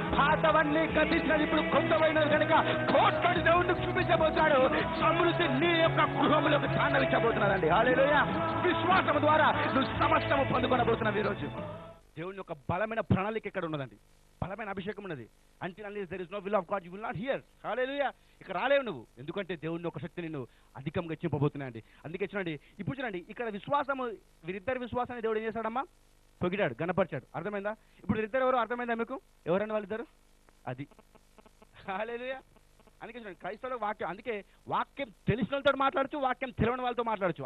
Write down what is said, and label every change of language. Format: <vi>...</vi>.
<te>పాతవన్నీ గతించినది ఇప్పుడు కొత్తమైనది కనుక కోట్లను దేవుడిని చూపించబోతున్నాడు. సమృద్ధి నీ యొక్క గృహంలోకి తాండవించబోతున్నాడండి. హల్లెలూయా. విశ్వాసం ద్వారా నువ్వు సమస్తము పొందుకొనబోతున్నావు. ఈరోజు దేవుని యొక్క బలమైన ప్రణాళిక ఇక్కడ ఉన్నదండి, బలమైన అభిషేకం ఉన్నది.</te> <en>until unless there is no will of God you will not hear.</en> <te>హల్లెలూయా. ఇక్కడ రాలేవు నువ్వు, ఎందుకంటే దేవుని యొక్క శక్తి నిన్ను అధికంగా హెచ్చింపబోతున్నాయండి. అందుకే చూడండి, ఇప్పుడు చూడండి ఇక్కడ విశ్వాసము, వీరిద్దరి విశ్వాసాన్ని దేవుడు ఏం చేశాడమ్మా? పొగిడాడు, గణపరిచాడు. అర్థమైందా? ఇప్పుడు వీరిద్దరు ఎవరు అర్థమైందా మీకు? ఎవరైనా వాళ్ళిద్దరు? అది హల్లెలూయా. అందుకే చూడండి క్రైస్తవుల వాక్యం, అందుకే వాక్యం తెలిసిన వాళ్ళతో మాట్లాడచ్చు, వాక్యం తెలియని వాళ్ళతో మాట్లాడచ్చు.</te>